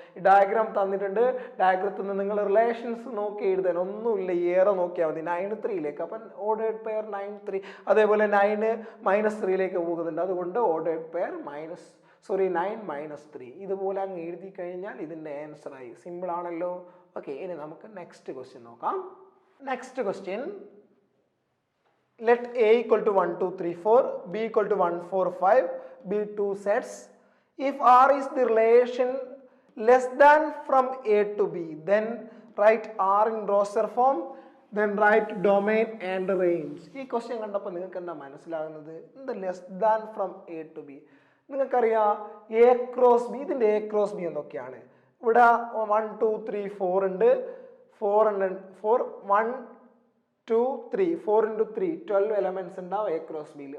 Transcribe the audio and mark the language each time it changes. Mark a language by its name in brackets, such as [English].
[Malayalam] ഈ ഡയഗ്രാം തന്നിട്ടുണ്ട്. ഡയഗ്രത്തിൽ നിന്ന് നിങ്ങൾ റിലേഷൻസ് നോക്കി എഴുതാൻ ഒന്നുമില്ല, ഏറെ നോക്കിയാൽ മതി. 9 3ലേക്ക്, അപ്പം ഓർഡേർഡ് പെയർ 9 3. അതേപോലെ 9 -3ലേക്ക് പോകുന്നുണ്ട്, അതുകൊണ്ട് ഓർഡേർഡ് പെയർ 9 -3. ഇതുപോലെ അങ്ങ് എഴുതി കഴിഞ്ഞാൽ ഇതിൻ്റെ ആൻസർ ആയി. സിമ്പിൾ ആണല്ലോ. ഓക്കെ, ഇനി നമുക്ക് നെക്സ്റ്റ് ക്വസ്റ്റ്യൻ നോക്കാം. [English] Next question, let A equal to 1 2 3 4, B equal to 1 4 5 be two sets. If R is the relation less than from A to B, then write R in roster form, then write domain and range. [Malayalam] ഈ question കണ്ടപ്പോൾ നിങ്ങൾക്ക് എന്താ മനസ്സിലാകുന്നത്? എന്ത് [English] Less than from A to B? [Malayalam] നിങ്ങൾക്കറിയാം A cross B. ഇതിൻ്റെ A cross B എന്തൊക്കെയാണ്? ഇവിടെ 1 2 3 4 ഉണ്ട്. 4 1 2 3 4 into 3 12 എലമെന്റ്സ് ഉണ്ടാവും എ ക്രോസ് ബിയിൽ.